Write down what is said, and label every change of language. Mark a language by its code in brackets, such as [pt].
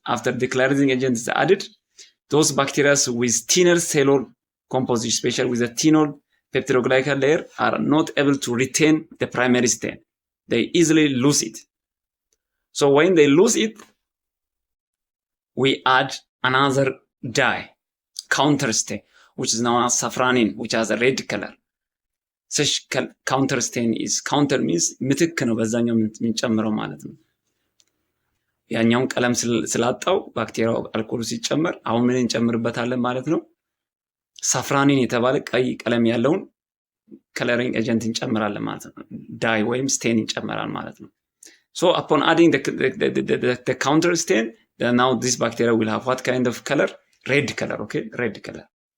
[en] After decolorizing agent is added, those bacteria with thinner cellular composition, especially with a thinner peptidoglycan layer, are not able to retain the primary stain. They easily lose it. So when they lose it, we add another dye, counter stain, which is known as safranin, which has a red color. Such counter stain is, counter means [am] ምትክ ነው በዛኛው የምንጨምረው ማለት ነው። ያኛውን ቀለም ስላጣው ባክቴሪያው አልኮሉ ሲጨመር አሁን ምን እንጨምርበታለን ማለት ነው? ሳፍራኒን የተባለ ቀይ ቀለም ያለውን [en] coloring agent [am] እንጨምራለን ማለት ነው። ዳይ ወይም ስቴን እንጨምራለን ማለት ነው። [en] So upon adding the counter stain, then now this bacteria will have what kind of color? Red color, okay? Red color.